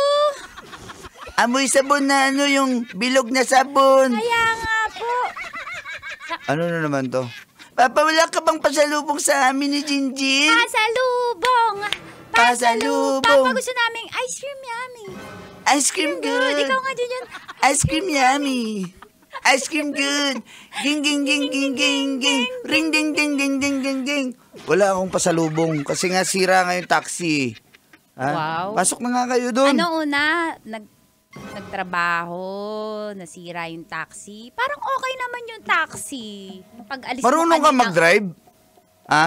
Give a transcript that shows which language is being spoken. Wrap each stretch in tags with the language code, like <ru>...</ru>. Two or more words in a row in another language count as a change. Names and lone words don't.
<tl>Amoy sabon na yung bilog na sabon. Kaya nga po. Ano na naman to? Papa, wala ka bang pasalubong sa amin ni Jinjin? Pasalubong. Pasalubong. Papa, gusto namin</tl> <en>ice cream yummy. Ice cream good.</en> <tl>Ikaw nga din yun.</tl> <en>Ice cream yummy. Ice cream good. Ging, ging, ging, ging, ging, ging. Ring, ding, ding, ding, ding, ding, ding.</en> <tl>Wala akong pasalubong kasi nga sira nga yung taxi. Ha? Wow. Pasok na nga kayo doon. Ano una? Nagtrabaho, nasira yung taxi. Parang okay naman yung taxi. Pag-alis Marunong mo ka mag-drive? Ha?</tl>